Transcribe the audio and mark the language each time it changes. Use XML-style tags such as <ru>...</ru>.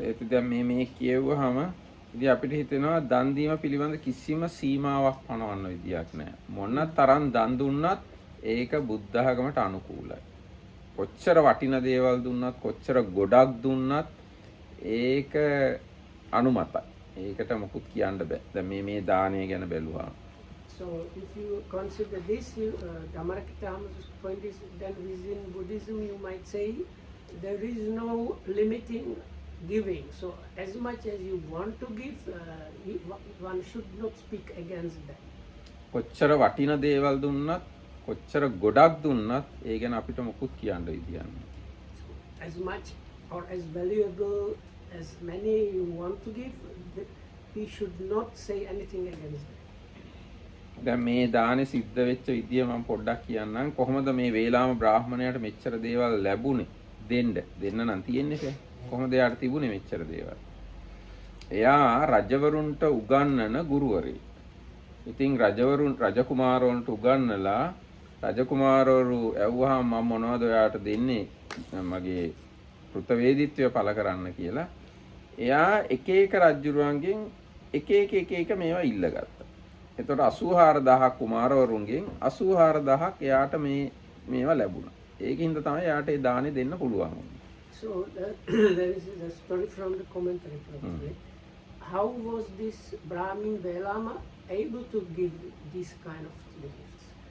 <si>දැන් මේ කියවුවාම ඉතින් අපිට හිතෙනවා දන් දීම පිළිබඳ කිසිම සීමාවක් පනවන්න විදියක් නැහැ. මොන තරම් දන් දුන්නත් ඒක බුද්ධ ආගමට අනුකූලයි. කොච්චර වටින දේවල් දුන්නත් කොච්චර ගොඩක් දුන්නත් ඒක අනුමතයි. ඒකට මොකුත් කියන්න බෑ. දැන් මේ දානය ගැන බැලුවා.</si> <en>So if you consider this, Dhammarakitama's point is then within Buddhism you might say there is no limiting giving. So as much as you want to give, one should not speak against that.</en> <si>කොච්චර වටින දේවල් දුන්නත් කොච්චර ගොඩක් දුන්නත් ඒ ගැන අපිට මොකුත් කියන්න විදියක් නැහැ.</si> <en>As much or as valuable as many you want to give, we should not say anything against that.</en> <si>දැන් මේ දානේ සිද්ධ වෙච්ච විදිය මම පොඩ්ඩක් කියන්නම්. කොහොමද මේ වේලාම බ්‍රාහ්මණයාට මෙච්චර දේවල් ලැබුණේ? දෙන්න නම් තියෙන්නේ කොහොමද එයාට තිබුණේ මෙච්චර දේවල්? එයා රජවරුන්ට උගන්වන ගුරුවරයෙක්. ඉතින් රජකුමාරවරුන්ට උගන්වලා රජකුමාරවරු ඇහුවාම මම මොනවද ඔයාට දෙන්නේ මගේ කෘතවේදීත්වය පළ කරන්න කියලා. එයා එක එක රජුරුවන්ගෙන් එක එක මේවා ඉල්ලගත්තා. එතකොට 84000ක් කුමාරවරුන්ගෙන් 84000ක් එයාට මේවා ලැබුණා. ඒකින්ද තමයි එයාට ඒ දානේ දෙන්න පුළුවන් වුනේ.</si> <en>So there is a story from the commentary probably. How was this Brahmin Velama able to give this kind of gifts?</en>